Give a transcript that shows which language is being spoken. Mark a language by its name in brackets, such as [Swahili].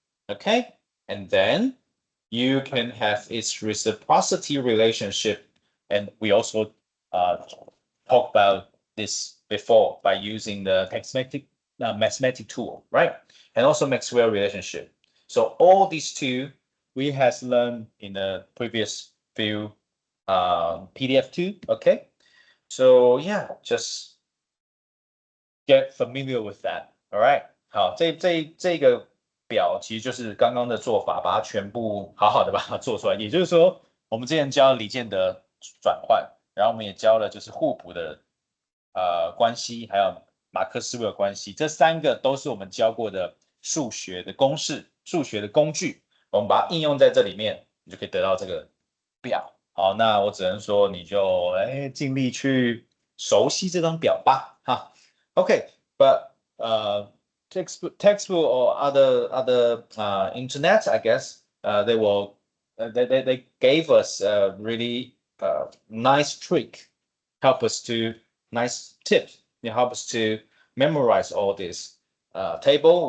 [English] Okay, and then you can have its reciprocity relationship, and we also talked about this before by using the mathematic tool, right? And also Maxwell relationship. So all these two we has learned in the previous few PDF too. Okay, so yeah, just get familiar with that. All right. [Chinese] 好，这个表其实就是刚刚的做法，把它全部好好的把它做出来。也就是说，我们之前教李建德转换，然后我们也教了就是互补的关系，还有马克思韦尔关系，这3个都是我们教过的数学的公式、数学的工具，我们把它应用在这里面，你就可以得到这个表。好，那我只能说你就尽力去熟悉这张表吧，哈。 [English] Okay, but textbook or other internet, I guess they will they gave us a really nice trick, help us to nice tip, help us to memorize all this table.